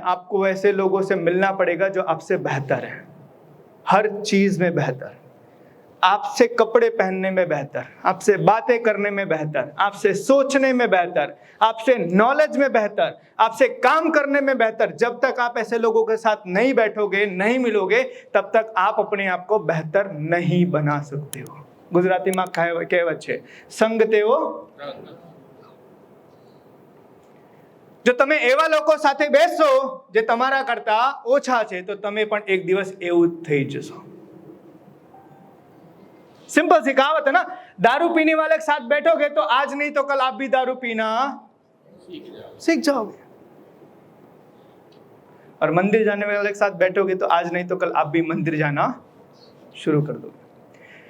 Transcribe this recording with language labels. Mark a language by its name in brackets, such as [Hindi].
[Hindi] आपको ऐसे लोगों से मिलना पड़ेगा जो आपसे बेहतर है, हर चीज में बेहतर, आपसे कपड़े पहनने में बेहतर, आपसे बातें करने में बेहतर, आपसे सोचने में बेहतर, आपसे नॉलेज में बेहतर, आपसे काम करने में बेहतर। जब तक आप ऐसे लोगों के साथ नहीं बैठोगे, नहीं मिलोगे, तब तक आप अपने आप को बेहतर नहीं बना सकते हो। [Gujarati] गुजरातीમાં કહેવત છે, સંગ તેવો। જો તમે એવા લોકો સાથે બેસશો જે તમારા કરતા ઓછા છે તો તમે પણ એક દિવસ એવું જ થઈ જશો। [Hindi] सिंपल सी कहावत है ना, दारू पीने वाले के साथ बैठोगे तो आज नहीं तो कल आप भी दारू पीना सीख जाओगे, और मंदिर जाने वाले के साथ बैठोगे तो आज नहीं तो कल आप भी मंदिर जाना शुरू कर दोगे।